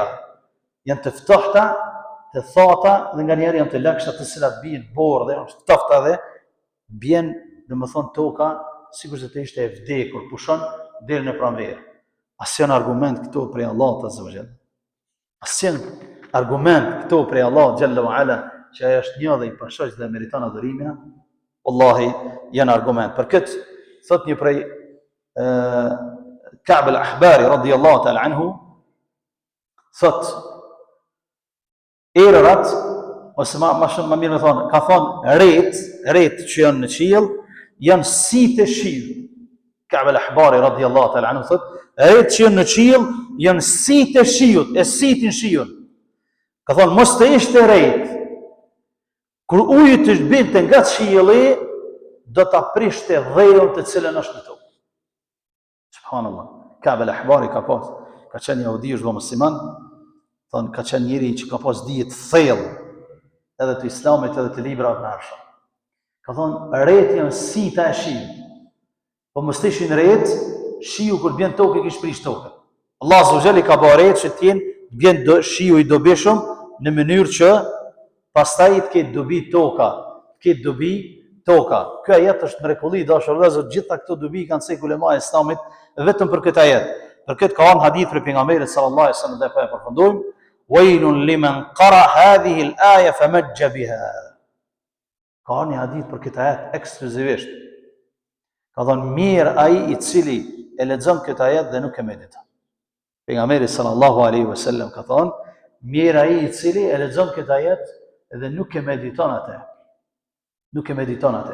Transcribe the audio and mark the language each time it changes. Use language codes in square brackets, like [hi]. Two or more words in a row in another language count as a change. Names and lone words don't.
[sq] Janë të ftohta, të thata dhe nga njerë janë të lagshta të cilat bien borë dhe janë të ftofta dhe bien, domethënë toka, sikur se të ishte e vdekur, pushon deri në pranverë. As janë argument këto prej Allahut [ar] عز وجل. [sq] As janë argument këto prej Allahut [ar] جل وعلا, [sq] që ajo është një dhe i pashoq dhe meriton adhurimin. Wallahi janë argument. Për këtë thot një prej Ka'b al-Ahbari [ar] رضي الله تعالى عنه, [sq] thot erërat, ose më mirë me thonë, ka thonë ret që janë në qiell, janë si të shiu. Ka'b al-Ahbari [ar] رضي الله تعالى عنه [sq] thot, ret që janë në qiell janë si të shiut, e sitin shiun. Ka thonë, mos të ishte ret, kur uji të binte nga qielli, do ta prishte dhëun të cilën është në tokë. Subhanallah. Ka'b al-Ahbari ka qenë jahudi, është musliman, thonë ka qenë njëri që ka pas dije të thellë edhe të islamit edhe të librave të arshëm. Ka thonë, ret janë si ta e shiut. Po mos të ishin ret, shiu kur bjen tokë kish prish tokën. Allah [ar] عز وجل [sq] ka bërë ret që të jenë bjen shiu i dobishëm në mënyrë që pastaj të ketë dobi toka, të ketë dobi toka. Ky ajet është mrekulli, dashur vëllezër, gjitha këto dobi kanë thënë ulema e islamit vetëm për këtë ajet. Për këtë ka një hadith për pejgamberin [ar] صلى الله عليه وسلم [sq] dhe po e përfundojmë. [ar] ويل لمن قرأ هذه الآية فمج بها. [sq] Ka një hadith për këtë ajet ekskluzivisht. Ka thënë mirë ai i cili e lexon këtë ajet dhe nuk e mediton. Pejgamberi [ar] صلى الله عليه وسلم [sq] ka thonë, mirë ai I cili e lexon këtë ajet edhe nuk e mediton atë. Nuk e mediton atë.